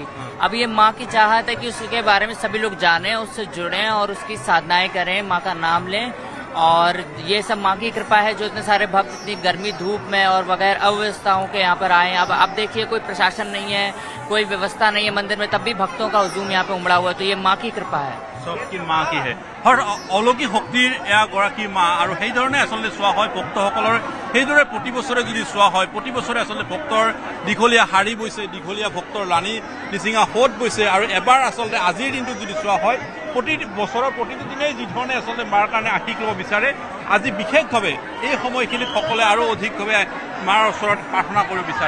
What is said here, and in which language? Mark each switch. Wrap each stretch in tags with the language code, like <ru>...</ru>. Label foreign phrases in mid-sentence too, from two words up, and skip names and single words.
<hi>अब ये माँ की चाहत है कि उसके बारे में सभी लोग जानें, उससे जुड़ें और उसकी साधनाएं करें, माँ का नाम लें। और ये सब माँ की कृपा है जो इतने सारे भक्त इतनी गर्मी धूप में और बगैर अव्यवस्थाओं के यहाँ पर आए। अब देखिए, कोई प्रशासन नहीं है, कोई व्यवस्था नहीं है मंदिर में, तब भी भक्तों का हुजूम यहाँ पे उमड़ा हुआ है। तो ये माँ की कृपा है, सबकी माँ की है।</hi> <as>और अलौकिक শক্তিৰ এগৰাকী মা আৰু সেইধৰণে আচলতে চোৱা হয় ভক্তসকলৰ। সেইদৰে প্ৰতি বছৰে যদি চোৱা হয়, প্ৰতি বছৰে আচলতে ভক্তৰ দীঘলীয়া শাৰী বৈছে, দীঘলীয়া ভক্তৰ লানি নিচিঙা সোঁত বৈছে। আৰু এবাৰ আচলতে আজিৰ দিনটোত যদি চোৱা হয়, প্ৰতি বছৰৰ প্ৰতিটো দিনেই যি ধৰণে আচলতে মাৰ কাৰণে আশীষ ল'ব বিচাৰে, আজি বিশেষভাৱে এই সময়খিনিত সকলে আৰু অধিকভাৱে মাৰ ওচৰত প্ৰাৰ্থনা কৰিব বিচাৰে।</as>